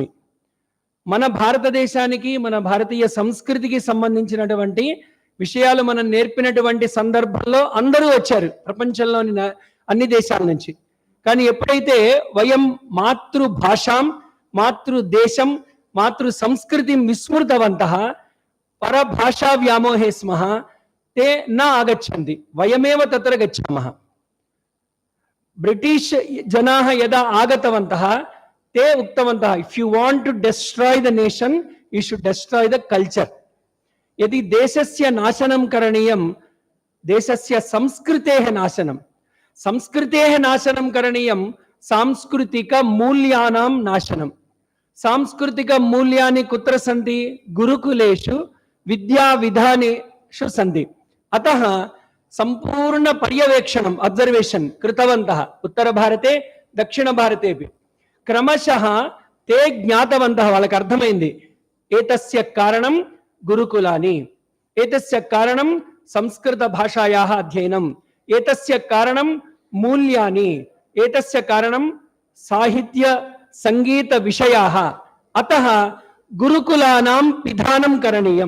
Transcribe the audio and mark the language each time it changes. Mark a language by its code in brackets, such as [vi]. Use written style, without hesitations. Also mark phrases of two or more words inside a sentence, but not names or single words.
[te] మన భారతదేశానికి మన భారతీయ సంస్కృతికి సంబంధించినటువంటి విషయాలు మనం నేర్పినటువంటి సందర్భంలో అందరూ వచ్చారు ప్రపంచంలోని అన్ని దేశాల నుంచి। కానీ ఎప్పుడైతే [sa] వయం మాతృభాషాం మాతృదేశం మాతృ సంస్కృతిం విస్మృతవంతః परभाषा व्यामोहे स्मः ते न आगच्छन्ति, वयमेव तत्र गच्छामः। ब्रिटिश जनाः यदा आगतवन्तः ते उक्तवन्तः, [en] If you want to destroy the nation you should destroy the culture. [sa] यदि देशस्य नाशनं करणीयं देशस्य संस्कृतेः नाशनं, संस्कृतेः नाशनं करणीयं सांस्कृतिक मूल्यानां नाशनं। సాంస్కృతిక మూల్యాని కుత్ర సంతి గురుకులేషు విద్యా విధానేషు సంతి అతః సంపూర్ణ పర్యవేక్షణం అబ్జర్వేషన్ కృతవంతః ఉత్తర భారతే దక్షిణ భారతేపి క్రమశః తే జ్ఞాతవంతః [te] వాళ్ళకి అర్థమైంది [sa] ఏతస్య కారణం గురుకులాని ఏతస్య కారణం సంస్కృత భాషాయాः అధ్యయనం ఏతస్య కారణం మూల్యాని ఏతస్య కారణం సాహిత్య సంగీత విషయాः అతః గురుకులానాం పిధానం కరణీయం.